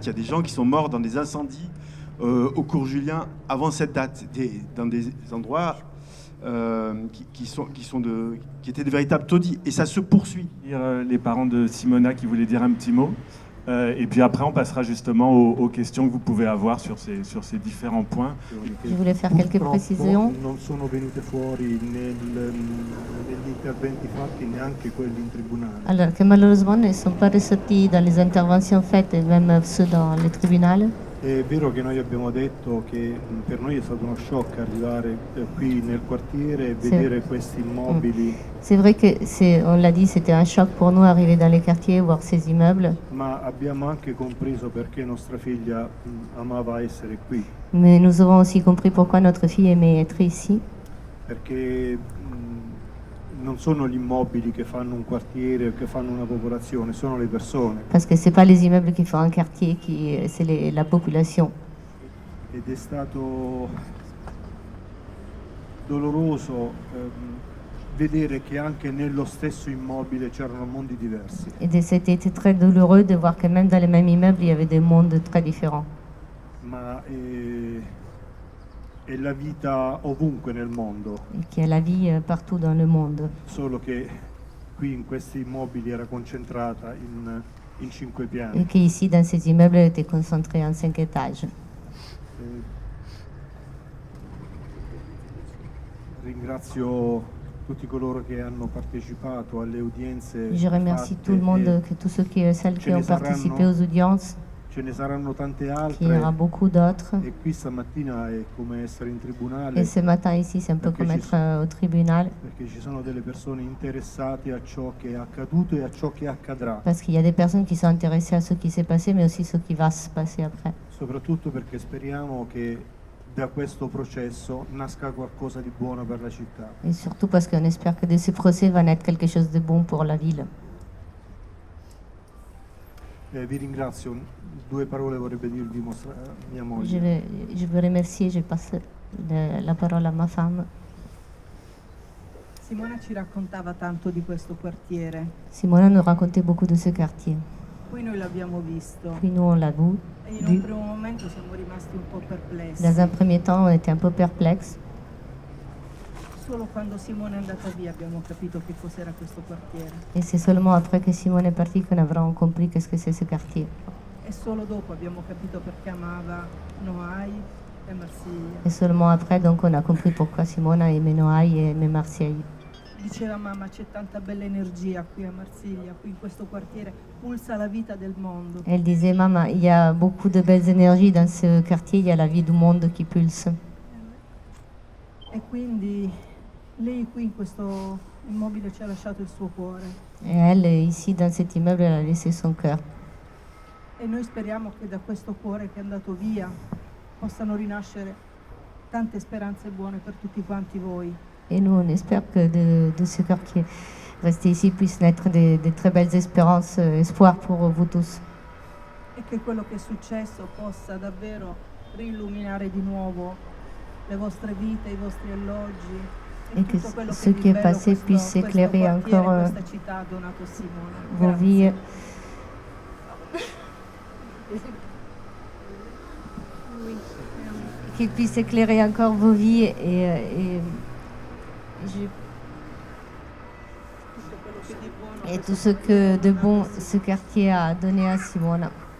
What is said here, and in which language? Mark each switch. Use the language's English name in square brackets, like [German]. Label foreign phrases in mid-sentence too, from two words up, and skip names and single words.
[French] Il y a des gens qui sont morts dans des incendies au cours Julien avant cette date, dans des endroits qui étaient de véritables taudis. Et ça se poursuit. Les parents de Simona qui voulaient dire un petit mot. Et puis après, on passera justement aux questions que vous pouvez avoir sur ces différents points. Je voulais faire quelques précisions. [Italian] Non sono venute fuori negli interventi fatti neanche quelli in tribunale. [French] Alors que malheureusement ne sont pas ressortis dans les interventions faites et même ceux dans le tribunal. [Italian] È vero che noi abbiamo detto che per noi è stato uno shock arrivare qui nel quartiere e vedere questi immobili. [French] C'est vrai que on l'a dit, c'était un choc pour nous arriver dans les quartiers, voir ces immeubles. [Italian] Ma abbiamo anche compreso perché nostra figlia amava essere qui. [French] Mais nous avons aussi compris pourquoi notre fille aimait être ici. [Italian] Perché non sono gli immobili che fanno un quartiere o che fanno una popolazione, sono le persone. [French] Parce que c'est pas les immeubles qui font un quartier, c'est la population. [Italian] ed è stato doloroso vedere che anche nello stesso immobile c'erano mondi diversi. [French] Et c'était très douloureux de voir que même dans les mêmes immeubles, il y avait des mondes très différents. [Italian] Ma è la vita ovunque nel mondo, [French] Et qu'il y a la vie partout dans le monde. [Italian] solo che qui in questi immobili era concentrata in 5 piani. [French] Et qu'ici, dans ces immeubles, elle était concentrée en 5 étages. [Italian] Ringrazio tutti coloro che hanno partecipato alle udienze [French] Je remercie [Italian] fatte [French] tout le monde, [Italian] e [French] tous ceux celles qui [Italian] ce ne [French] ont participé [Italian] saranno- [French] aux audiences, [Italian] ce ne saranno tante [French] qu'il y aura [Italian] altre [French] beaucoup d'autres. [Italian] e qui stamattina è come essere in tribunale [French] Et ce matin ici, c'est un peu [Italian] Perché [French] comme [Italian] ci [French] être au tribunal, [Italian] perché ci sono delle persone interessate a ciò che è accaduto e a ciò che accadrà, [French] parce qu'il y a des personnes qui sont intéressées à ce qui s'est passé, mais aussi ce qui va se passer après. [Italian] soprattutto perché speriamo che da questo processo nasca qualcosa di buono per la città. [French] Et surtout parce qu'on espère que de ce procès va naître quelque chose de bon pour la ville. [Italian] Vi ringrazio, 2 parole vorrebbe dirvi mia moglie. [French] Je veux remercier, je passe la parole à ma femme. [Italian] Simona ci raccontava tanto di questo quartiere, [French] Simona nous racontait beaucoup de ce quartier. [Italian] poi noi l'abbiamo visto [French] Puis nous, on l'a vu. [Italian] e in un primo momento siamo rimasti un po' perplessi. [French] Dans un premier temps, on était un peu perplexes. [Italian] Solo quando Simona è andata via abbiamo capito che cos'era questo quartiere [French] Et c'est seulement après que Simone est partie qu'on a vraiment compris qu'est-ce que c'est ce quartier. [Italian] e solo dopo abbiamo capito perché amava Noailles e Marsiglia. [French] Et seulement après, donc, on a compris pourquoi Simona aimait Noailles et aimait Marseille. [Italian] Diceva mamma c'è tanta bella energia qui a Marsiglia, qui in questo quartiere, pulsa la vita del mondo. [French] Elle disait, maman, il y a beaucoup de belles énergies dans ce quartier, il y a la vie du monde qui pulse. [Italian] E quindi lei qui in questo immobile ci ha lasciato il suo cuore [French] Et elle, ici, dans cet immeuble, elle a laissé son cœur. [Italian] e noi speriamo che da questo cuore che è andato via possano rinascere tante speranze buone per tutti quanti voi. [French] Et nous, on espère que de ce cœur qui est resté ici puisse naître des très belles espérances, espoirs pour vous tous. [Italian] E che quello che è successo possa davvero riilluminare di nuovo le vostre vite, i vostri alloggi e [French] Et que [Italian] tutto quello [French] ce [Italian] che di [French] qui est [Italian] bello [French] passé [Italian] questo [French] puisse éclairer [Italian] quartiere, [French] encore [Italian] questa città ha donato a Simona. [French] vos [Italian] Grazie. [French] vies. Qu'il puisse éclairer encore vos vies et tout ce que de bon ce quartier a donné à Simona.